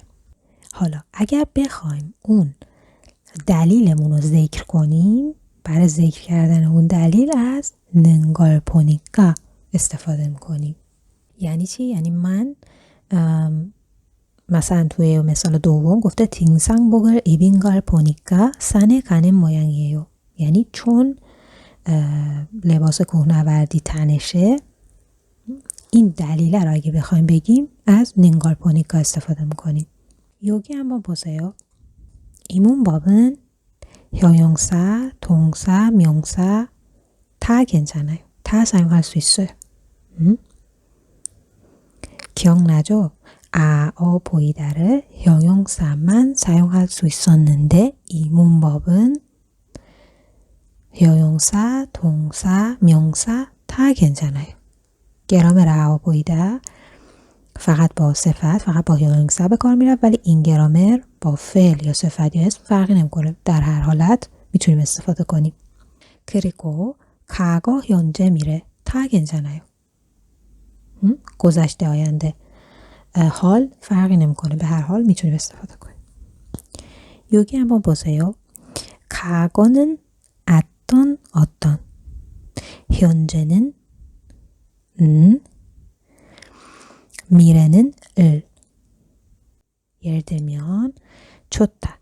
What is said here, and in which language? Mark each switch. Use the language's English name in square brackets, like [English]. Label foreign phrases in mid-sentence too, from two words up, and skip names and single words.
[Persian] حالا اگر بخوایم اون دلیلمون رو ذکر کنیم، برای ذکر کردن اون دلیل از [Korean] 는 걸 보니까 [Persian] استفاده میکنیم. یعنی چی؟ یعنی من مثلا توی مثال دوم گفته [Korean] 등산복을 입은 걸 보니까 산에 가는 모양이에요. [Persian] یعنی چون لباس کوهنوردی تنشه، این دلیل رو اگه بخوایم بگیم از [Korean] 는 걸 보니까 [Persian] استفاده میکنیم. [Korean] 여기 한번 보세요. 이 문법은 형용사, 동사, 명사 다 괜찮아요. 다 사용할 수 있어요. 기억나죠? 보이다를 형용사만 사용할 수 있었는데 이 문법은 형용사, 동사, 명사 다 괜찮아요. [Persian] گرامر 보이다 فقط با صفت، فقط با 형용사 به کار میره، ولی این گرامر با فعل یا صفت یا اسم فرقی نمیکنه. در هر حالت میتونیم استفاده کنیم. [Korean] 그리고 과거, 현재, 미래 다 괜찮아요. [Persian] گذشته، آینده، حال فرقی نمیکنه. به هر حال میتونیم استفاده کنیم. [Korean] 여기 한번 보세요. 과거는 어떤, 현재는 미래는 예를 들면 좋다.